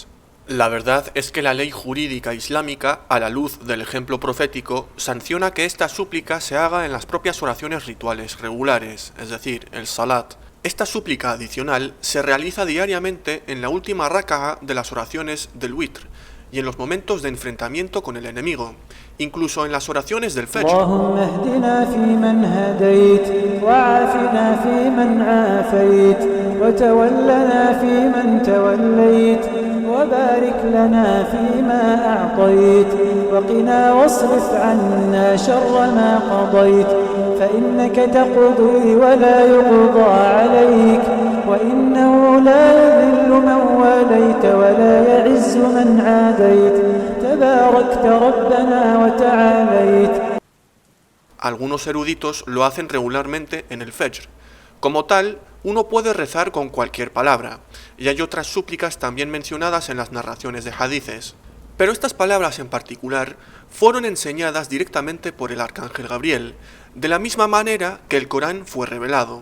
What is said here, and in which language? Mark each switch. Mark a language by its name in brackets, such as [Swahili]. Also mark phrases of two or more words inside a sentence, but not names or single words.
[Spanish] La verdad es que la ley jurídica islámica, a la luz del ejemplo profético, sanciona que esta súplica se haga en las propias oraciones rituales regulares, es decir, el salat. Esta súplica adicional se realiza diariamente en la última raka'a de las oraciones del witr y en los momentos de enfrentamiento con el enemigo, incluso en las oraciones del fajr. [Arabic] اللهم اهدنا فيمن هديت وعافنا فيمن عافيت وتولنا فيمن توليت وبارك لنا فيما أعطيت وقنا واصرف عنا شر ما قضيت فإنك تقضي ولا يقضى عليك وإنه لا يذل من واليت ولا يعز من عاديت تباركت ربنا وتعاليت. [Spanish] Algunos eruditos lo hacen regularmente en el fajr. Como tal, uno puede rezar con cualquier palabra, y hay otras súplicas también mencionadas en las narraciones de hadices. Pero estas palabras en particular fueron enseñadas directamente por el arcángel Gabriel, de la misma manera que el Corán fue revelado.